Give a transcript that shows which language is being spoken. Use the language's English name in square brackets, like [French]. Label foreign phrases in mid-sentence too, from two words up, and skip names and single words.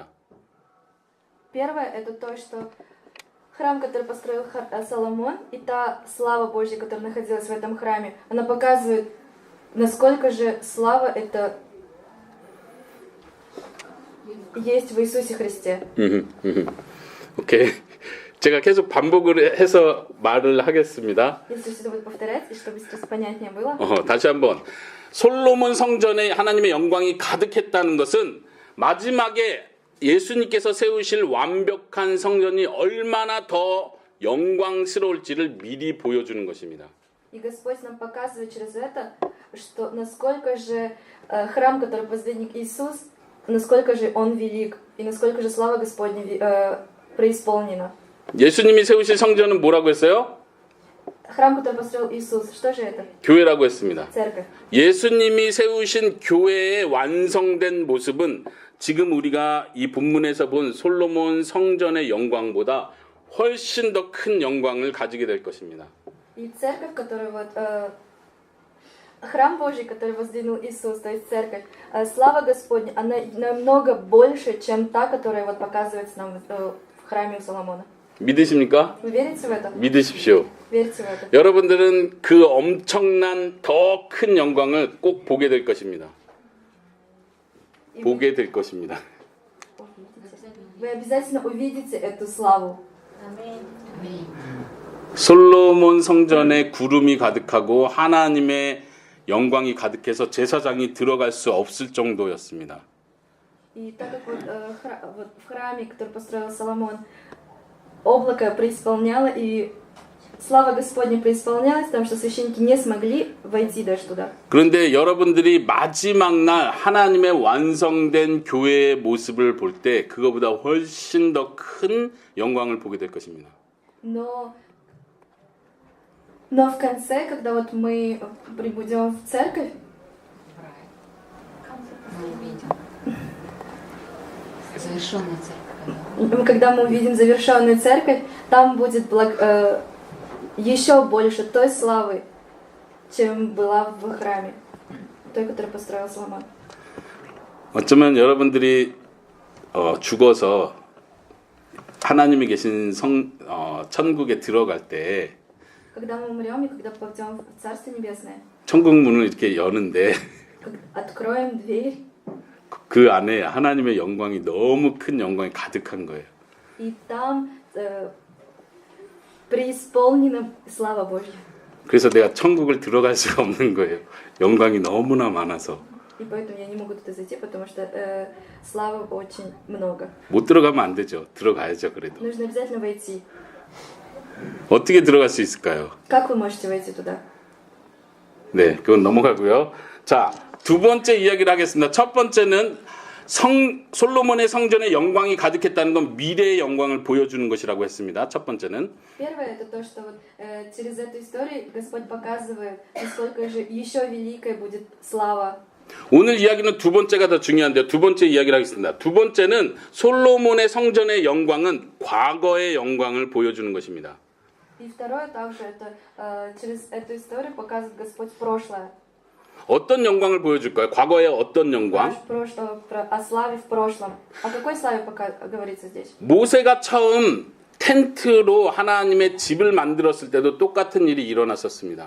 [Russian] Первое это то, что храм, который построил Соломон, и та слава Божья, которая находилась в этом храме, она показывает, насколько же слава это есть в Иисусе Христе. [Korean] 오케이. 제가 계속 반복을 해서 말을 하겠습니다. [Russian] Если все это будет повторять, и чтобы сейчас понятнее было. [Korean] 다시 한번. 솔로몬 성전에 하나님의 영광이 가득했다는 것은 마지막에 예수님께서 세우실 완벽한 성전이 얼마나 더 영광스러울지를 미리 보여주는 것입니다. [Russian] И Господь нам показывает через это, что насколько же храм, который воздвиг Иисус, насколько же он велик, и насколько же слава Господня преисполнена. [Korean] 예수님이 세우실 성전은 뭐라고 했어요? [Russian] Храм, который построил Иисус, что же это? [Korean] 교회라고 했습니다. [Russian] Церковь. [Korean] 예수님이 세우신 교회의 완성된 모습은 지금 우리가 이 본문에서 본 솔로몬 성전의 영광보다 훨씬 더 큰 영광을 가지게 될 것입니다. [Russian] И церковь, которую вот храм Божий, который воздвигнул Иисус, то есть церковь, слава Господня, она намного больше, чем та, которая вот показывается нам в храме у Соломона. [Korean] 믿으십니까? [Russian] Вы верите в это? [Korean] 믿으십시오. [Russian] Верите в это? [Korean] 여러분들은 그 엄청난 더 큰 영광을 꼭 보게 될 것입니다. [Russian] И [Korean] 보게 될 것입니다. [Russian] вы обязательно увидите эту славу. [Korean] 솔로몬 성전에 구름이 가득하고 하나님의 영광이 가득해서 제사장이 들어갈 수 없을 정도였습니다. [Russian] И так как вот, вот в храме, который построил Соломон, облако преисполняло, и слава Господня преисполнялась, потому что священники не смогли войти даже туда. [Korean] 그런데 여러분들이 마지막 날 하나님의 완성된 교회의 모습을 볼 때 그거보다 훨씬 더 큰 영광을 보게 될 것입니다. [Russian] Но в конце, когда вот мы прибудем в церковь, Мы увидим завершенную церковь. когда мы увидим завершенную церковь, там будет еще больше той славы, чем была в храме, той, которую построил Соломон. [Korean] 어쩌면 여러분들이 죽어서 하나님이 계신 천국에 들어갈 때 [Russian] Когда мы умрем и когда попадем в Царство Небесное, [Korean] 천국 문을 이렇게 여는데 [Russian] откроем дверь, [Korean] 그 안에 하나님의 영광이 너무 큰 영광이 가득한 거예요. [Russian] и там преисполнена слава Божья. [Korean] 그래서 내가 천국을 들어갈 수가 없는 거예요. 영광이 너무나 많아서. [Russian] И поэтому я не могу туда зайти, потому что славы очень много. [Korean] 못 들어가면 안 되죠. 들어가야죠, 그래도. [Russian] Нужно обязательно войти. [Korean] 어떻게 들어갈 수 있을까요? [Russian] Как вы можете войти туда? [Korean] 네, 그건 넘어가고요. 자, 두 번째 이야기를 하겠습니다. 첫 번째는 솔로몬의 성전에 영광이 가득했다는 건 미래의 영광을 보여주는 것이라고 했습니다. 첫 번째는. [Russian] Первое это то, что вот, через эту историю Господь показывает, насколько же еще великая будет слава. [Korean] 오늘 이야기는 두 번째가 더 중요한데요. 두 번째 이야기를 하겠습니다. 두 번째는 솔로몬의 성전의 영광은 과거의 영광을 보여주는 것입니다. [Russian] И второе также это через эту историю показывает Господь прошлое. [Korean] 어떤 영광을 보여줄까요? 과거의 어떤 영광? [Russian] О славе в прошлом. О какой славе пока говорится здесь? [Korean] 모세가 처음 텐트로 하나님의 집을 만들었을 때도 똑같은 일이 일어났었습니다.